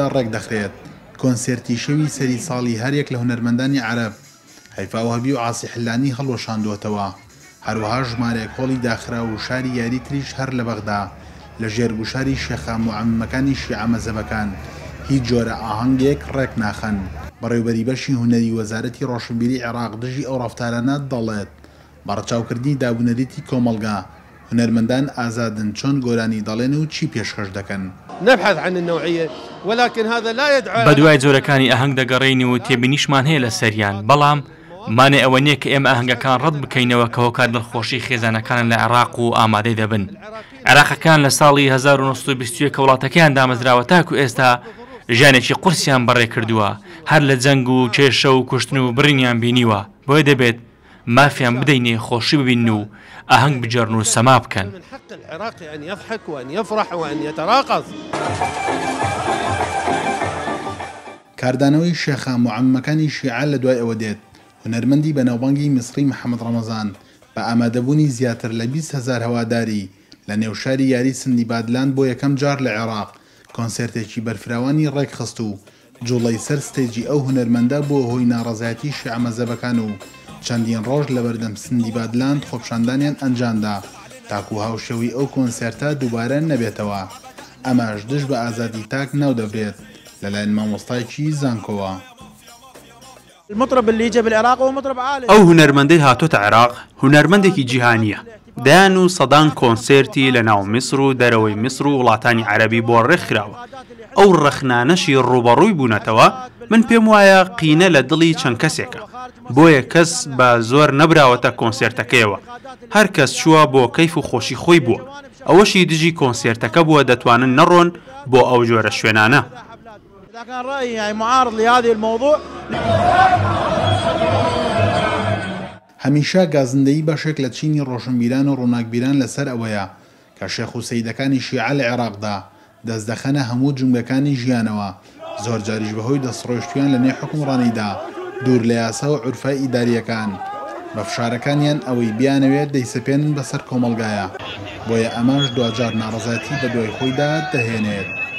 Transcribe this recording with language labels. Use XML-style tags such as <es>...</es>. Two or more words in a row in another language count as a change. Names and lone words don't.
<ckb>ڕێک دەخرێت کۆنسێرتی شەوی سەری ساڵی هەرێک لە هونەرمەندانی عەرەب هەیفا وهەبی و عاسی حلانی هەڵوەشاندووەتەوە هەروەها ژمارەیەک هۆڵی داخرا و شاری یاری تریش هەر لە بەغدا لە ژێرگوشاری شێخە موعەممەکانی شیعە مەزهەبەکان هیچ جۆرە ئاهەنگێک ڕێک ناخەن بەڕێوبەری بەشی هونەری وەزارەتی ڕۆشنبیری عێراق دژی ئەو ڕەفتارانە دەڵێت بەڕەچاوکردنی دابوونەریتی کۆمەڵگا هونەرمەندان ئازادن چۆن گۆرانی دەڵێن و چی پێشکەش دەکەن.</ckb> <ar>نبحث عن النوعية ولكن هذا لا يدعو</ar> <ckb>بەدوای جۆرەکانی ئاهەنگ دەگەڕێنی و تێبینیشمان هەیە لە سەریان بەڵام مانێ ئەوە نییە کە ئێمە ئاهەنگەکان ڕەت بکەینەوە کە هۆکار دڵخۆشی خێزانەکانن لە عێراق و ئامادەی دەبن. عێراقەکان لە ساڵی 1920 کە وڵاتەکەیان دامەزراوە تاکو ئێستا ژیانێکی قورسیان بەڕێ کردووە هەر لە جەنگ و کێشە و کوشتن و بڕینیان بینیوە بۆیە دەبێت مافیان بدەینێ خۆشی ببین و ئاهەنگ بجێڕن و سەما بکەن.</ckb> <ar>من حق العراقي أن يضحك وأن يفرح وأن يتراقص.</ar> <ckb>کاردانەوەی شێخە موعەممەکانی شیعە لە دوای ئەوە دێت هونەرمەندی بەناوبانگی میسری محەممەد ڕەمەزان بە ئامادەبوونی زیاتر لە 20,000 هەواداری لە نێوشاری یاری سندیبادلان بۆ یەکەم جار لە عێراق کۆنسرتێکی بەرفراوانی ڕێک خست و جوڵەی سەر ستێجی ئەو هونەرمەندە بۆ هۆی ناڕەزایەتی شیعە مەزهەبەکان و چەندین ڕۆژ لە بەردەم سندیبادلاند خۆپشاندانیان ئەنجامدا تاکو هاوشێوی ئەو کۆنسرتە دووبارە نەبێتەوە ئەماش دژ بە ئازادی تاک ناو دەبرێت لەلایەن مامۆستایکی زانکۆوە.</ckb> <ar>المطرب اللي جا بالعراق هو مطرب عالي.</ar> <ckb>ئەو هونەرمەندەی هاتۆتە عێراق هونەرمەندێکی جیهانیە دایان و سەدان کۆنسێرتی لە ناو میسر و دەرەوەی میسر و وڵاتانی عەرەبی بۆ ڕێکخراوە ئەو ڕەخنانەشی ڕوبەڕووی بوونەتەوە من پێم وایە قینە لە دڵی چەند کەسێکە بۆیە کەس بە زۆر نەبراوەتە کۆنسێرتەکەیەوە هەر کەس چووە بۆ کەیف و خۆشی خۆی بووە ئەوەشی دژی کۆنسێرتەکە بووە دەتوانن نەڕۆن بۆ ئەو جۆرە شوێنانە.</ckb> <ar>كان رأيي يعني معارض لهذه الموضوع.</ar> <ckb>هەمیشە گازندەیی بەشێک لە چینی ڕۆشنبیران و ڕووناکبیران لەسەر ئەوەیە کە شێخ و سەیدەکانی شیعە لە عێراقدا دەست دەخەنە هەموو جنگەکانی ژیانەوە زۆر جاریش بەهۆی دەستڕۆیشتیان لە نێو حکومڕانیدا دوور لە یاسا و عورفە ئیداریەکان بە فشارەکانیان ئەوەی بیانەوێت دەیسەپێنن بەسەر کۆمەڵگایە بۆیە ئەمەش دوجار ناڕەزایەتی بە دوای خۆیدا دەهێنێت.</ckb>